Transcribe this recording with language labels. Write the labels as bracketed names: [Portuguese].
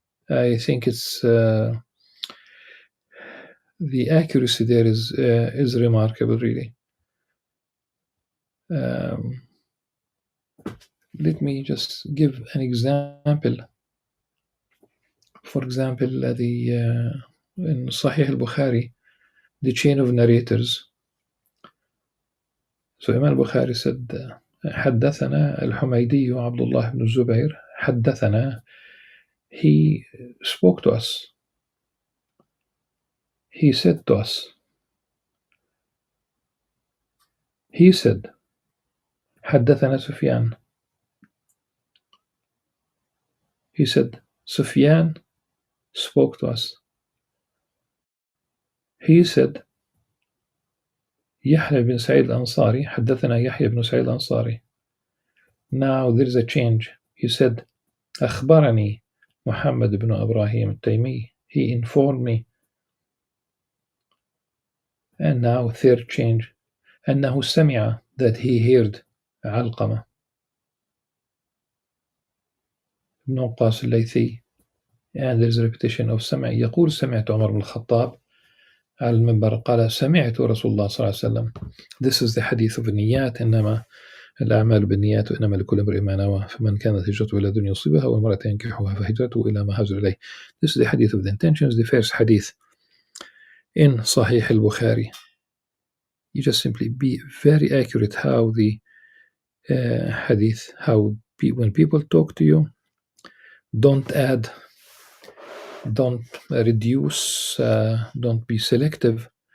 [English] I think it's the accuracy there is remarkable, really. Let me just give an example. For example, in Sahih al-Bukhari, the chain of narrators. So Imam al-Bukhari said, [Arabic] حدثنا الحميدي عبد الله بن الزبير حدثنا. [English] He spoke to us. He said to us. He said, [Arabic] حدثنا سفيان. [English] He said, Sufyan spoke to us. He said, [Arabic] يحيى بن سعيد الأنصاري حدثنا يحيى بن سعيد الأنصاري. [English] Now there is a change. He said, [Arabic] أخبرني محمد بن إبراهيم التيمي. [English] He informed me. And now third change. [Arabic] أنه سمع, [English] that he heard [Arabic] علقمة بن وقاص الليثي. [English] And there is a repetition of سمع. [Arabic] يقول سمعت عمر بن الخطاب على المنبر قال سمعت رسول الله صلى الله عليه وسلم. [English] This is the hadith of النيات. [Arabic] إنما الأعمال بالنيات وإنما لكل امرئ ما نوى فمن كانت هجرته إلى دنيا يصيبها وامرأة ينكحها فهجرته إلى ما هاجر إليه. [English] This is the hadith of the intentions, the first hadith in Sahih al-Bukhari. You just simply be very accurate how the hadith, how when people talk to you, don't add, don't reduce, don't be selective.